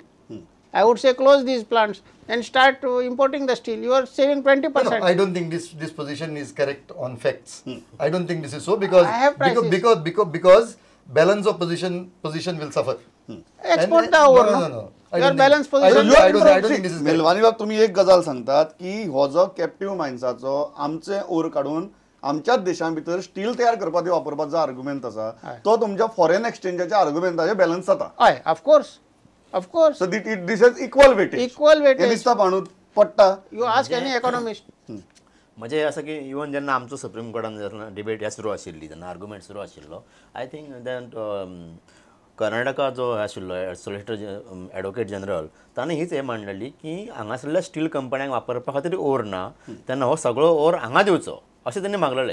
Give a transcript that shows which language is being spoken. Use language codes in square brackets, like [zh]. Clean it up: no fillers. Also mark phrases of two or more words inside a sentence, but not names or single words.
[en] I would say close these plants and start importing the steel. You are saving 20%. No, I don't think this position is correct on facts. I don't think this is so because balance of position will suffer. Export the ore. No. Your balance position. I don't think this is correct. [kok] मेलवानी बाब तुम्ही एक गजाल सांगतात की हो जो कॅप्टिव्ह मायन्साचो आमचे ओर काढून आमच्याच देशां भितर स्टील तयार करपाक वापरपाचो आर्ग्युमेंट आसा तो तुमच्या फॉरेन एक्सचेंजाच्या आर्ग्युमेंटाचे बॅलन्स जाता. हय, [en] of course. So this is equal weightage. [kok] हे दिसता पाणू पडटा. [en] You ask any economist. [kok] म्हणजे असं की इवन जेन्ना आमचो सुप्रीम कोर्टान डिबेट ह्या सुरू आशिल्ली जेन्ना आर्ग्युमेंट सुरू आशिल्लो [en] I think that [kok] कर्नाटका जो आशिल्लो [en] solicitor advocate general [kok] ताणें हीच हे मांडलेली की हांगासरल्या स्टील कंपन्यांक वापरपा खातीर ओर ना तेन्ना हो सगळो ओर हांगा दिवचो अशें तेणी मागलेलें.